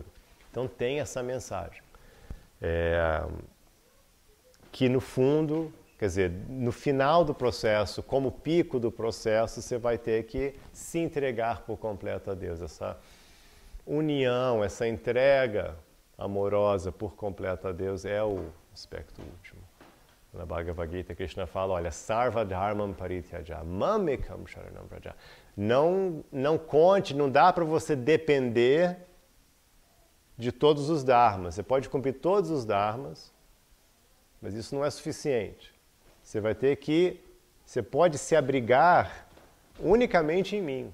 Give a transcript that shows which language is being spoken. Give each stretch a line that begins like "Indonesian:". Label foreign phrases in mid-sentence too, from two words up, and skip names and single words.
Portuguese: Então tem essa mensagem. Que no fundo, quer dizer, no final do processo, como pico do processo, você vai ter que se entregar por completo a Deus. Essa união, essa entrega amorosa por completo a Deus é o aspecto último. Na Bhagavad Gita, Krishna fala, olha,
Sanskrit: sarva dharmam parityaja, mamekam sharanam vraja.
Portuguese: Não conte, não dá para você depender de todos os dharmas. Você pode cumprir todos os dharmas, mas isso não é suficiente. Você pode se abrigar unicamente em mim.